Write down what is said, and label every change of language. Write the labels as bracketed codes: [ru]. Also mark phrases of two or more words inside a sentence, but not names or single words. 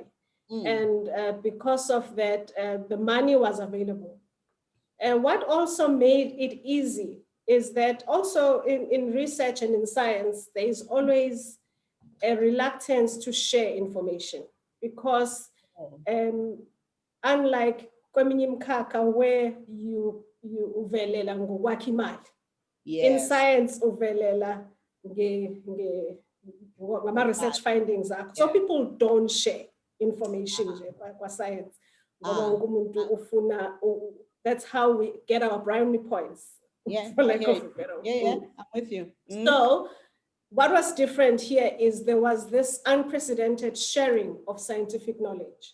[en] And because of that, the money was available. And what also made it easy is that also in research and in science, there is always a reluctance to share information, because unlike [zu] kweminye imikhakha [en] where you [zu] uvelela ngokwakha imali, [en] in science [zu] uvelela ngama-research findings akho. [en] So people don't share information kwa science. That's how we get our brownie points. For lack of a better word. I'm with you. So what was different here is there was this unprecedented sharing of scientific knowledge.